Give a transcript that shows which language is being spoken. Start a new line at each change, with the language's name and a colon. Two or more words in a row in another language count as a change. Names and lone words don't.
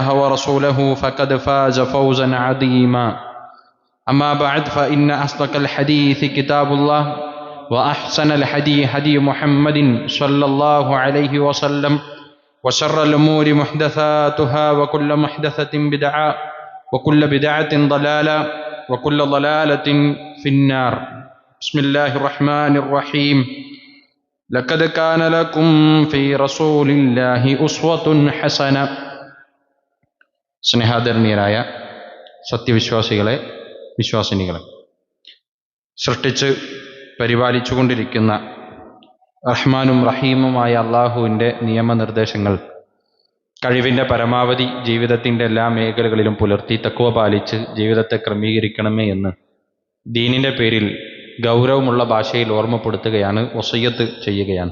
Arabic: ورسوله فقد فاز فوزا عظيما أما بعد فإن أصدق الحديث كتاب الله وأحسن الحديث هدي محمد صلى الله عليه وسلم وشر الأمور محدثاتها وكل محدثة بدعة وكل بدعة ضلالة وكل ضلالة في النار بسم الله الرحمن الرحيم لقد كان لكم في رسول الله أسوة حسنة
Malayalam: സ്നേഹാദരണീയരായ സത്യവിശ്വാസികളെ വിശ്വാസിനികളെ, സൃഷ്ടിച്ച് പരിപാലിച്ചുകൊണ്ടിരിക്കുന്ന റഹ്മാനും റഹീമുമായ അള്ളാഹുവിൻ്റെ നിയമനിർദ്ദേശങ്ങൾ കഴിവിൻ്റെ പരമാവധി ജീവിതത്തിൻ്റെ എല്ലാ മേഖലകളിലും പുലർത്തി തഖ്വ പാലിച്ച് ജീവിതത്തെ ക്രമീകരിക്കണമേ എന്ന് ദീനിൻ്റെ പേരിൽ ഗൗരവമുള്ള ഭാഷയിൽ ഓർമ്മപ്പെടുത്തുകയാണ്, വസിയ്യത്ത് ചെയ്യുകയാണ്.